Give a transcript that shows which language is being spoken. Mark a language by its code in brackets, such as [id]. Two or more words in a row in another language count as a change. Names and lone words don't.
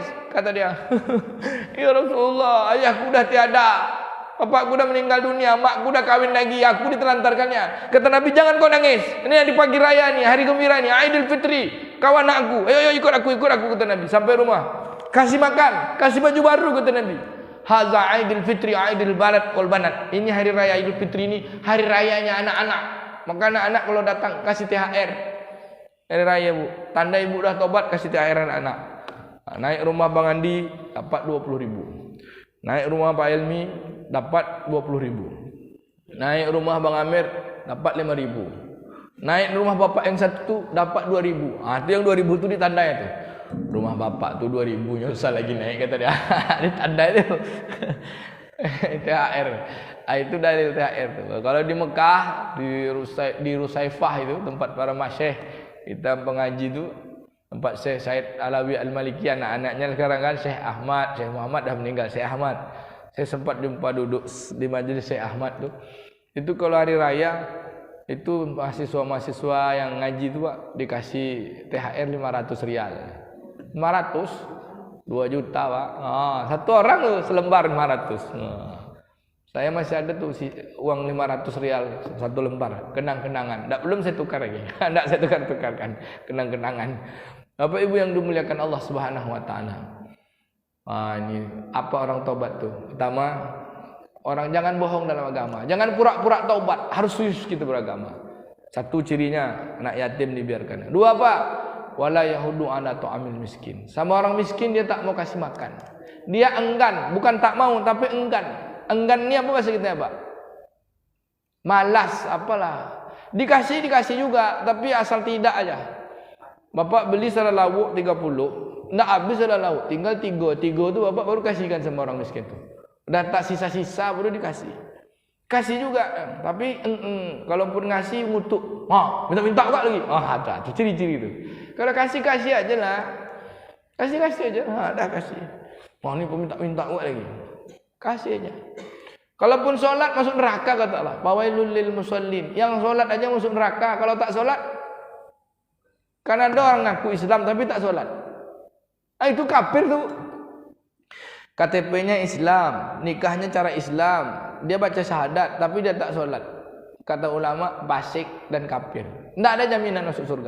[id] Kata dia, ya Rasulullah, ayahku dah tiada, bapakku dah meninggal dunia, makku dah kahwin lagi, aku ditelantarkannya. Kata Nabi, jangan kau nangis. Ini di pagi raya ni, hari gembira ni, Aidil Fitri, kawan anakku. Ayo ikut aku, kata Nabi. Sampai rumah, kasih makan, kasih baju baru, kata Nabi. [ar] هذا عيد الفطر، عيد البلد والبنات. [id] Ini hari raya Idul Fitri, ini hari rayanya anak-anak. Maka anak-anak kalau datang kasih THR. Hari raya, Bu. Tanda ibu dah tobat, kasih THR anak-anak. Naik rumah Bang Andi dapat 20.000. Naik rumah Pak Elmi dapat 20.000. Naik rumah Bang Amir dapat 5.000. Naik rumah bapak yang satu dapat 2.000. Itu yang 2.000 tu ditandai tu. Rumah bapak tu 2.000 nyusah lagi naik, kata dia. Ditandai tu. THR. Itu dalil THR tu. Kalau di Mekah, di Rusaifah itu tempat para masyayikh kita pengaji tu, tempat Syekh Said Alawi Al-Maliki, anak-anaknya sekarang kan Syekh Ahmad, Syekh Muhammad dah meninggal, Syekh Ahmad. Saya sempat jumpa duduk di majlis Syekh Ahmad tu. Itu kalau hari raya itu mahasiswa-mahasiswa yang ngaji tu, Pak, dikasih THR 500 rial. 500 2 juta, Pak. Satu orang tu selembar 500. Saya masih ada tuh uang 500 rial satu lembar, kenang-kenangan. Belum saya tukar lagi. Tidak saya tukar-tukarkan, kenang-kenangan. Bapak Ibu yang dimuliakan [ar] الله سبحانه وتعالى. [id] Ini apa orang taubat tuh? Pertama, orang jangan bohong dalam agama. Jangan pura-pura taubat, harus serius kita beragama. Satu cirinya anak yatim dibiarkan. Dua apa? [ar] ولا يحض على طعام المسكين. [id] Sama orang miskin dia tak mau kasih makan. Dia enggan, bukan tak mau tapi enggan. Enggan ni apa bahasa kita, Pak? Malas, apalah. Dikasih juga, tapi asal tidak aja. Bapak beli salah lauk 30, enggak habis salah lauk, tinggal 3 tu bapak baru kasihkan sama orang miskin tu. Dah tak sisa-sisa baru dikasih. Kasih juga, tapi kalaupun ngasih ngutuk, minta-minta juga lagi. Ada tu ciri-ciri tu. Kalau kasih aja lah. Kasih aja. Dah kasih. Wah, ni pun minta buat lagi. Kasih aja. Kalaupun solat masuk neraka kata Allah. [ar] فويل للمصلين. [id] Yang solat aja masuk neraka. Kalau tak solat, kan ada orang ngaku Islam tapi tak solat. Itu kafir tu. KTP-nya Islam, nikahnya cara Islam, dia baca syahadat tapi dia tak solat. Kata ulama, fasik dan kafir. Tidak ada jaminan masuk surga.